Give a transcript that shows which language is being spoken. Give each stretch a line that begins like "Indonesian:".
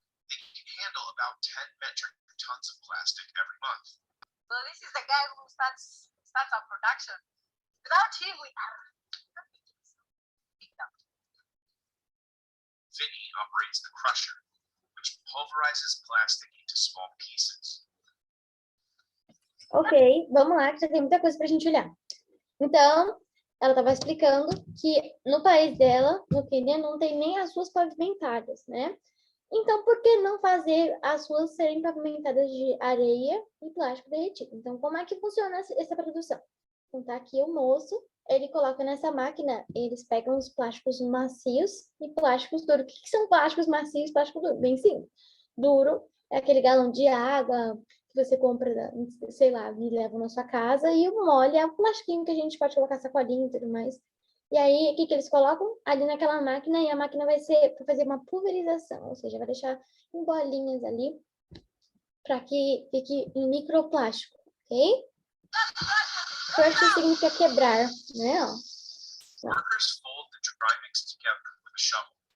English: They can handle about 10 metric tons of plastic every month. So this is the guy who starts our production. Without him, we are. Vinny operates the crusher, which pulverizes plastic into small pieces.
Portuguese: Ok, vamos lá, que já tem muita coisa pra gente olhar. Então, ela estava explicando que no país dela, no Quênia, não tem nem as ruas pavimentadas, né? Então, por que não fazer as ruas serem pavimentadas de areia e plástico derretido? Então, como é que funciona essa produção? Então, tá aqui o moço, ele coloca nessa máquina, eles pegam os plásticos macios e plásticos duros. O que são plásticos macios e plástico duro? Bem simples. Duro é aquele galão de água que você compra, sei lá, e leva na sua casa, e o mole é o plastiquinho que a gente pode colocar sacolinha e tudo mais. E aí, o que eles colocam? Ali naquela máquina, e a máquina vai ser para fazer uma pulverização, ou seja, vai deixar em bolinhas ali, para que fique em microplástico, ok? Crush significa quebrar, né? Ó.
English: Workers fold the dry mix together with a shovel.